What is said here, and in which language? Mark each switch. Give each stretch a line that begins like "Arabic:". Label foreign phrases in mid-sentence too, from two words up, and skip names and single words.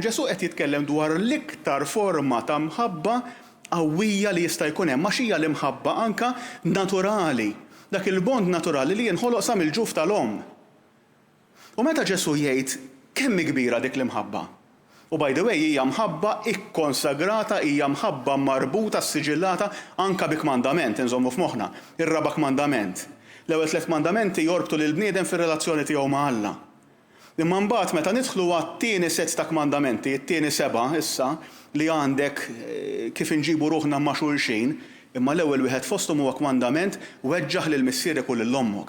Maltese: Ġesu qed jitkellem dwar l-iktar forma ta' mħabba qawwija li jista' jkun hemm, ma xija l-imħabba anka naturali, dak il-bond naturali li jinħoloq sa mill-ġuf tal-omm. U meta Ġesu jgħid kemm kbira dik l-imħabba. U
English: by the way,
Maltese: hija mħabba ikkonsagrata, hija mħabba marbuta, siġillata anka bi kmandament, inżommu f'moħħna, ir-raba' kmandament. L-ewwel 3 mandamenti jorbtu lil bniedem fir-relazzjoni tiegħu ma' Alla. Imma mbagħad meta nidħlu għat-tieni set ta' kmandamenti, it-tieni 7 issa li għandek kif inġibu ruħna ma' xulxin, imma l-ewwel wieħed fosthom huwa kmandament weġġaħ lil missierek u lil ommok.